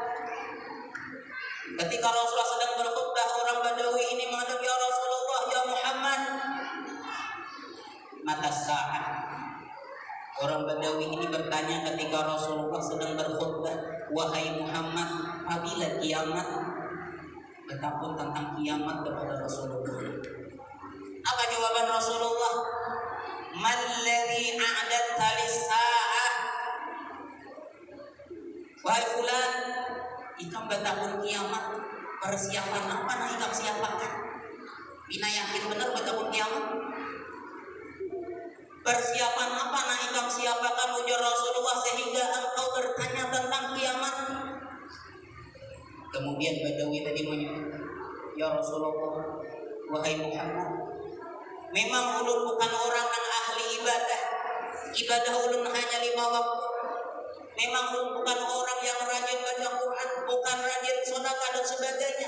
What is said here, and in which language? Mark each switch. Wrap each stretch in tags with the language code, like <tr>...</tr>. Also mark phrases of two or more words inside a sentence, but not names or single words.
<id>Ketika Rasulullah sedang berkhutbah, orang Badawi ini menghadap,</id> <ar>يا رسول الله، يا محمد، متى الساعة.</ar> <id>Orang Badawi ini bertanya ketika Rasulullah sedang berkhutbah, wahai Muhammad, apabila kiamat? Bertakun tentang kiamat kepada Rasulullah. Apa jawaban Rasulullah?</id> <ar>ماذا أعددت للساعة.</ar> <bjn>Wahai fulan, ikam bertakun kiamat, persiapan apa nak ikam siapakan? Bina yakin benar bertakun kiamat? Persiapan apa nak ikam siapakan, ujar Rasulullah,</bjn> <id>sehingga engkau bertanya tentang kiamat? Kemudian Badawi tadi menyebut,</id> <ar>يا رسول الله,</ar> <id>wahai Muhammad, memang ulun bukan orang yang ahli ibadah. Ibadah ulun hanya 5 waktu. Memang ulun bukan orang yang rajin baca Quran, bukan rajin sedekah dan sebagainya.</id>